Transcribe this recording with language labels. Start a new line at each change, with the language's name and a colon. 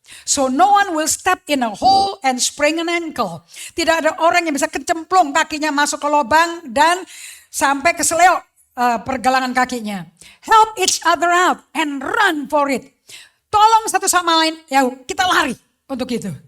English: So no one will step in a hole and sprain an ankle.
Indonesian: Tidak ada orang yang bisa kecemplung kakinya masuk ke lubang dan sampai keseleo pergelangan kakinya.
English: Help each other out and run for it.
Indonesian: Tolong satu sama lain, ya kita lari untuk itu.